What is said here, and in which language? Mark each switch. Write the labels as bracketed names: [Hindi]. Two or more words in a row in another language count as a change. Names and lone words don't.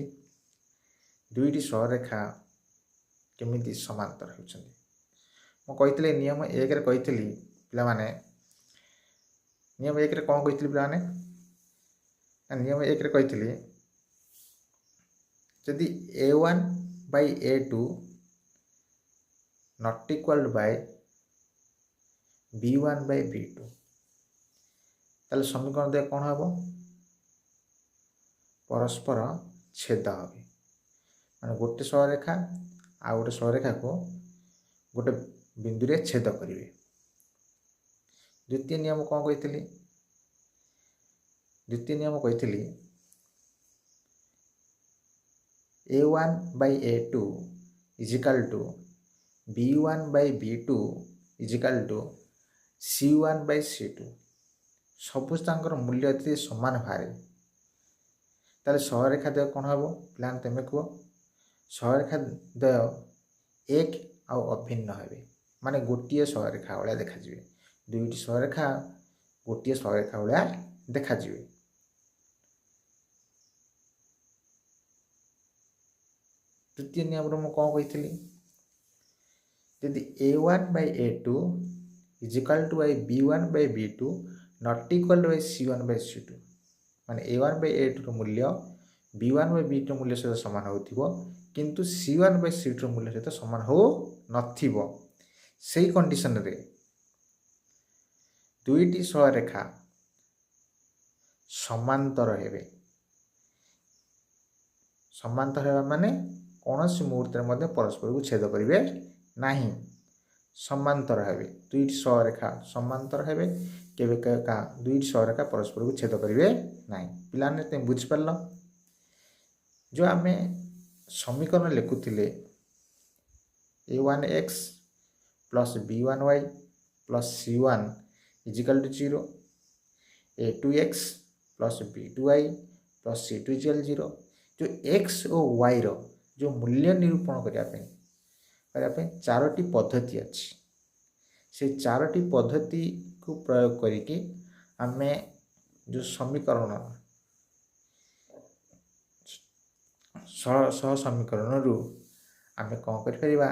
[Odia] ଦୁଇଟି ସହରେଖା କେମିତି ସମାନ୍ତର ହେଉଛନ୍ତି। ମୁଁ କହିଥିଲି ନିୟମ 1ରେ କହିଥିଲି ପିଲାମାନେ, ନିୟମ 1ରେ କ'ଣ କହିଥିଲି ପିଲାମାନେ? ନିୟମ 1ରେ କହିଥିଲି ଯଦି [English] A1 by A2 not equal by B1 by B2, [Odia] ତାହେଲେ ସମୀକରଣ ଦେହ କ'ଣ ହେବ? ପରସ୍ପର ଛେଦ হবে। ମାନେ ଗୋଟେ ସହରେଖା ଆଉ ଗୋଟେ ସହରେଖାକୁ ଗୋଟେ ବିନ୍ଦୁରେ ଛେଦ କରିବେ। ଦ୍ୱିତୀୟ ନିୟମ କ'ଣ କହିଥିଲି? ଦ୍ୱିତୀୟ ନିୟମ କହିଥିଲି [English] A1 by A2 is equal to B1 by B2 is equal to C1 by C2। [Odia] ସବୁ ତାଙ୍କର ମୂଲ୍ୟ ଯଦି ସମାନ ବାହାରେ ତାହେଲେ ସହରେଖା ଦ୍ୱୟ କ'ଣ ହେବ? ପିଲାମାନେ ତୁମେ କୁହ। ସହରେଖା ଦ୍ୱୟ ଏକ ଆଉ ଅଭିନ୍ନ ହେବେ, ମାନେ ଗୋଟିଏ ସହରେଖା ଭଳିଆ ଦେଖାଯିବେ। ଦୁଇଟି ସହରେଖା ଗୋଟିଏ ସହରେଖା ଭଳିଆ ଦେଖାଯିବେ। ତୃତୀୟ ନିୟମରେ ମୁଁ କ'ଣ କହିଥିଲି? ଯଦି [English] A1 by A2 is equal to B1 by B2 not equal by C1 by C2, [Odia] ମାନେ A1 by A2 ମୂଲ୍ୟ B1 by B2 ମୂଲ୍ୟ ସହିତ ସମାନ ହେଉଥିବ, କିନ୍ତୁ C1 by C2 ମୂଲ୍ୟ ସହିତ ସମାନ ହେଉନଥିବ। ସେହି କଣ୍ଡିସନରେ ଦୁଇଟି ସହରେଖା ସମାନ୍ତର ହେବେ। ସମାନ୍ତର ହେବା ମାନେ କୌଣସି ମୁହୂର୍ତ୍ତରେ ମଧ୍ୟ ପରସ୍ପରକୁ ଛେଦ କରିବେ ନାହିଁ। ସମାନ୍ତର ହେବେ, ଦୁଇଟି ସହରେଖା ସମାନ୍ତର ହେବେ, କେବେ ଦୁଇଟି ସହରେଖା ପରସ୍ପରକୁ ଛେଦ କରିବେ ନାହିଁ। ପିଲାମାନେ ତୁମେ ବୁଝିପାରିଲ? ଯେଉଁ ଆମେ ସମୀକରଣ ଲେଖୁଥିଲେ A1x ପ୍ଲସ୍ B1y ପ୍ଲସ୍ C1 [English] is equal to 0, A2x ପ୍ଲସ୍ B2y ପ୍ଲସ୍ C2 is equal to 0, [Odia] ଯେଉଁ x ଓ yର ଯେଉଁ ମୂଲ୍ୟ ନିରୂପଣ କରିବା ପାଇଁ ଚାରୋଟି ପଦ୍ଧତି ଅଛି। ସେ ଚାରୋଟି ପଦ୍ଧତିକୁ ପ୍ରୟୋଗ କରିକି ଆମେ ଯେଉଁ ସମୀକରଣ ସହ ସମୀକରଣରୁ ଆମେ କ'ଣ କରିପାରିବା?